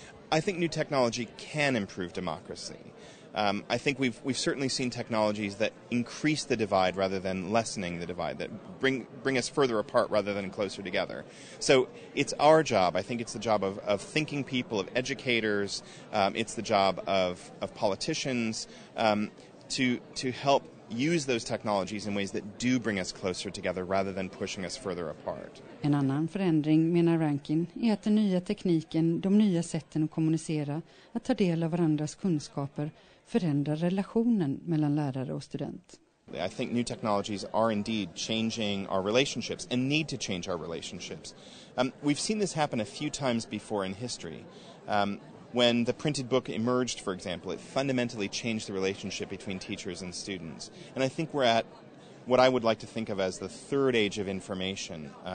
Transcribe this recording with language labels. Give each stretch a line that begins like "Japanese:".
English: I think new technology can improve democracy. I think we've certainly seen technologies that increase the divide rather than lessening the divide, that bring us further apart rather than closer together. So it's our job. I think it's the job of thinking people, of educators. It's the job of politicians to help use those technologies in ways that do bring us closer together rather than pushing us further apart.
Swedish: En annan förändring, menar Rankin, är att den nya tekniken, de nya sätten att kommunicera, att ta del av varandras kunskaper, förändrar relationen mellan lärare och student.
English: I think new technologies are indeed changing our relationships and need to change our relationships. We've seen this happen a few times before in history. When the printed book emerged, for example, it fundamentally changed the relationship between teachers and students. And I think we're at what I would like to think of as the third age of information.